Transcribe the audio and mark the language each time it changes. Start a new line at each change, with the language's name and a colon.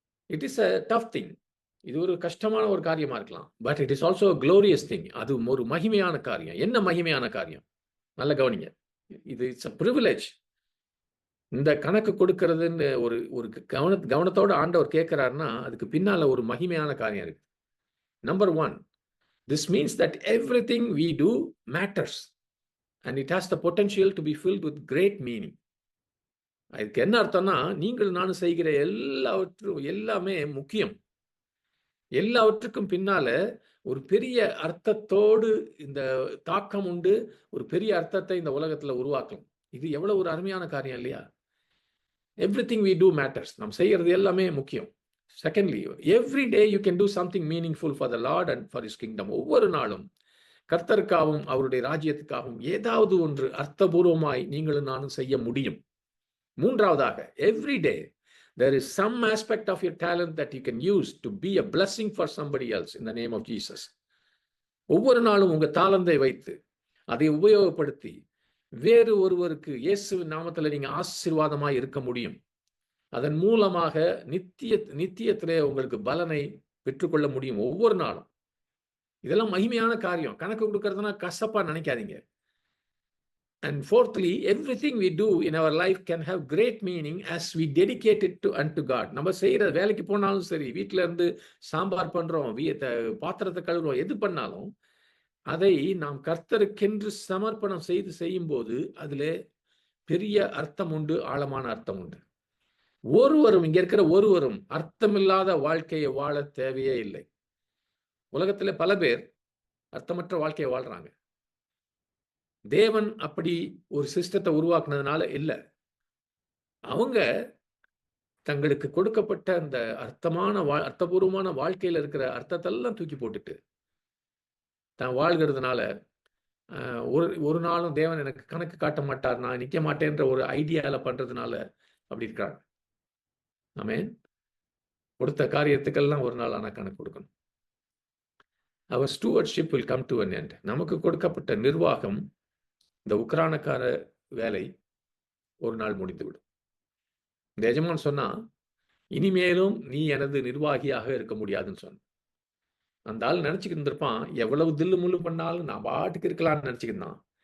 English: It is a tough thing.
Tamil: இது ஒரு கஷ்டமான ஒரு காரியமா இருக்கலாம்,
English: But it is also glorious thing.
Tamil: அது ஒரு மகிமையான காரியம். என்ன மகிமையான காரியம்? நல்ல கவனிங்க. இது
English: It's a privilege.
Tamil: இந்த கணக்கு கொடுக்கறதுன்னு ஒரு கவனத்தோட ஆண்டவர் கேட்கிறாருன்னா அதுக்கு பின்னால ஒரு மகிமையான காரியம் இருக்கு.
English: Number 1, this means that everything we do matters and it has the potential to be filled with great meaning.
Tamil: அதுக்கு என்ன அர்த்தம்னா, நீங்கள் நானும் செய்கிற எல்லாமே முக்கியம். எல்லாவற்றுக்கும் பின்னால ஒரு பெரிய அர்த்தத்தோடு இந்த தாக்கம் உண்டு, ஒரு பெரிய அர்த்தத்தை இந்த உலகத்துல உருவாக்கலாம். இது எவ்வளவு ஒரு அருமையான காரியம் இல்லையா?
English: Everything we do matters.
Tamil: நாம் செய்யறது எல்லாமே முக்கியம்.
English: Secondly, every day you can do something meaningful for the Lord and for his kingdom.
Tamil: ஒவ்வொரு நாளும் கர்த்தருக்காகவும் அவருடைய ராஜ்யத்துக்காகவும் ஏதாவது ஒன்று அர்த்தபூர்வமாய் நீங்களும் நானும் செய்ய முடியும்.
English: மூன்றாவதாக, every day there is some aspect of your talent that you can use to be a blessing for somebody else in the name of Jesus.
Tamil: ஒவ்வொரு நாளும் உங்க தாளந்தை வைத்து அதை உபயோகப்படுத்தி வேறு ஒருவருக்கு இயேசுவின் நாமத்தில் நீங்க ஆசீர்வாதமாய் இருக்க முடியும். அதன் மூலமாக நித்தியத்திலே உங்களுக்கு பலனை பெற்றுக்கொள்ள முடியும் ஒவ்வொரு நாளும். இதெல்லாம் மகிமையான காரியம். கணக்கு கொடுக்கறதுனா கசப்பா நினைக்காதீங்க.
English: And fourthly, everything we do in our life can have great meaning as we dedicate it to unto God.
Tamil: நம்ம செய்யற வேலைக்கு போனாலும் சரி, வீட்டில இருந்து சாம்பார் பண்றோம், பாத்திரத்தை கழுவுறோம், எது பண்ணாலும் அதை நாம் கர்த்தருக்கென்று சமர்ப்பணம் செய்யும் போது அதுல பெரிய அர்த்தம் உண்டு, ஆழமான அர்த்தம் உண்டு. ஒருவரும் இங்க இருக்கிற ஒருவரும் அர்த்தமில்லாத வாழ்க்கையை வாழ தேவையே இல்லை. உலகத்துல பல பேர் அர்த்தமற்ற வாழ்க்கையை வாழ்றாங்க. தேவன் அப்படி ஒரு சிஸ்டத்தை உருவாக்குனதுனால இல்லை. அவங்க தங்களுக்கு கொடுக்கப்பட்ட அந்த அர்த்தபூர்வமான வாழ்க்கையில இருக்கிற அர்த்தத்தெல்லாம் தூக்கி போட்டுட்டு தான் வாழ்கிறதுனால ஒரு நாளும் தேவன் எனக்கு கணக்கு காட்ட மாட்டார், நான் நிக்க மாட்டேன்ற ஒரு ஐடியால பண்றதுனால அப்படி இருக்காங்க. ஆமென். கொடுத்த காரியத்துக்கெல்லாம் ஒரு நாள் ஆனா கணக்கு கொடுக்கணும்.
English: our stewardship will come to an end.
Tamil: நமக்கு கொடுக்கப்பட்ட நிர்வாகம், இந்த உக்ரானக்கார வேலை ஒரு நாள் முடிந்துவிடும். இந்த எஜமான் சொன்னா, இனிமேலும் நீ எனது நிர்வாகியாக இருக்க முடியாதுன்னு சொன்ன. அந்த ஆள் நினைச்சுக்கிட்டு இருந்திருப்பான், எவ்வளவு தில்லு முள்ளு பண்ணாலும் நான் பாட்டுக்கு இருக்கலாம்னு நினைச்சுக்கிட்டான்.